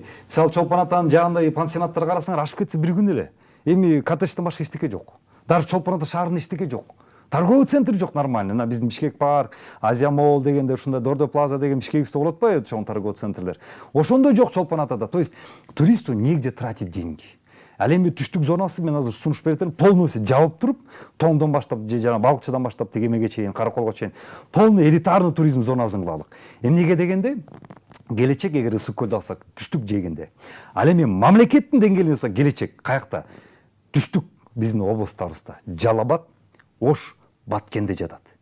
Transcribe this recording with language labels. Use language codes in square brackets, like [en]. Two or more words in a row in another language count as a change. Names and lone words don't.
[ky] Мисалы Чолпон атанын жагында пансионаттарга карасаңар ашып кетсе бир күн эле. Эми коттеджден башка эчтеке жок. Даже Чолпон ата шаарында эчтеке жок. [ru] Торговый центр [ky] жок нормально. Мына биздин Бишкек парк, Азия Молл дегенде, ушундай Дордо Плаза деген Бишкекте болот атпайбы, чоң [ru] торговый центрлер. [ky] Ошондой жок Чолпон атада. [ru] То есть туристу негде тратить деньги. [ky] Ал эми түштүк зонасы мен азыр сунуш берип берем, полностью жабып туруп, Тоңдон баштап, жана Балыкчыдан баштап тегемеге чейин, Караколго чейин [ru] полный элитарный туризм [ky] зонасын кылалык. Эмнеге дегенде, келечек эгер Ысык-Көлдү алсак, түштүк жегенде. Ал эми мамлекеттин деңгээлинен алсак, келечек каякта? Түштүк биздин облустарыбызда Жалал Абад, Ош, Баткенде жатат.